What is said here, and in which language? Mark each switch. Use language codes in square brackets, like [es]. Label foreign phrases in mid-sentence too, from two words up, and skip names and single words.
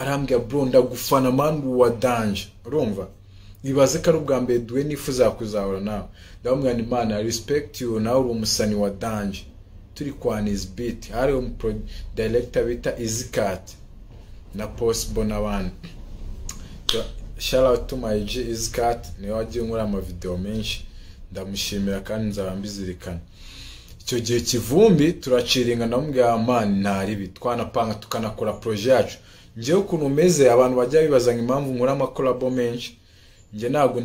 [rw] arambwira bro ndagufana man wa danje urumva nibaze ko ari ubwa mbere duhe nifuza kuzahura nawe ndamubwira ni imana [en] I respect you [rw] nawe uri umusani wa danje turi kwa [en] his beat [rw] hari director bita Izkat na possible n'abandi [en] shout out to my G [rw] Izkat niwe wagiye nkora ama video menshi ndamushimira kandi nzabambizirikana icyo gihe kivumbi turaciringa ndamubwira man ntaribi twanapanga tukanakora projet yacu ngiye ukuntu meze abantu bajya bibaza impamvu nkora ama collabo menshi nge ntago